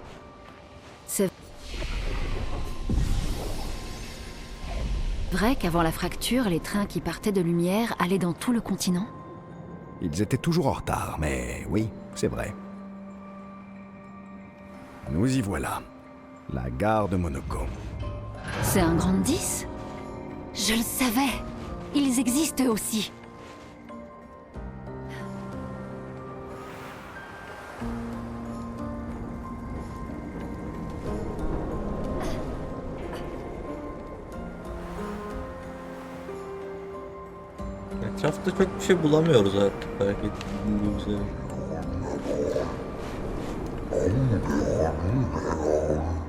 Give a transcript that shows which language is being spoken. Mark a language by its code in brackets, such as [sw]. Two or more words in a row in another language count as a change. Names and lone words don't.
[fr] C'est vrai qu'avant la fracture, les trains qui partaient de Lumière allaient dans tout le continent? Ils étaient toujours en retard, mais oui, c'est vrai. Nous y voilà. La gare de Monoko. C'est un grand 10? Je le savais! Ils existent eux aussi! [tr] Etrafta çok bir şey bulamıyoruz artık fark ettiğiniz üzere.